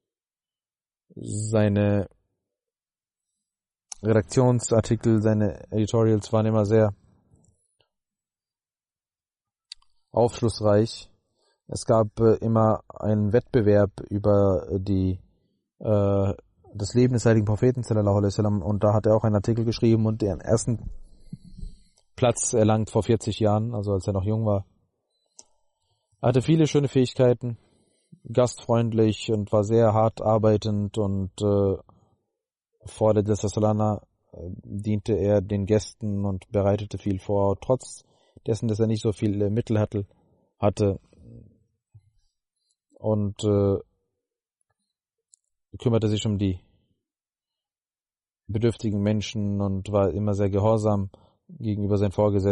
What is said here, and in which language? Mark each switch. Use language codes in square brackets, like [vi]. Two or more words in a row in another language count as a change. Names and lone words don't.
[de] Seine Redaktionsartikel, seine Editorials waren immer sehr aufschlussreich. Es gab immer einen Wettbewerb über das Leben des heiligen Propheten [ar] صلى الله عليه وسلم, [de] und da hat er auch einen Artikel geschrieben und den ersten Platz erlangt vor 40 Jahren, also als er noch jung war. Er hatte viele schöne Fähigkeiten, gastfreundlich und war sehr hart arbeitend, und vor der Jalsa Salana diente er den Gästen und bereitete viel vor, trotz dessen, dass er nicht so viel Mittel hatte und kümmerte sich um die bedürftigen Menschen und war immer sehr gehorsam gegenüber seinen Vorgesetzten.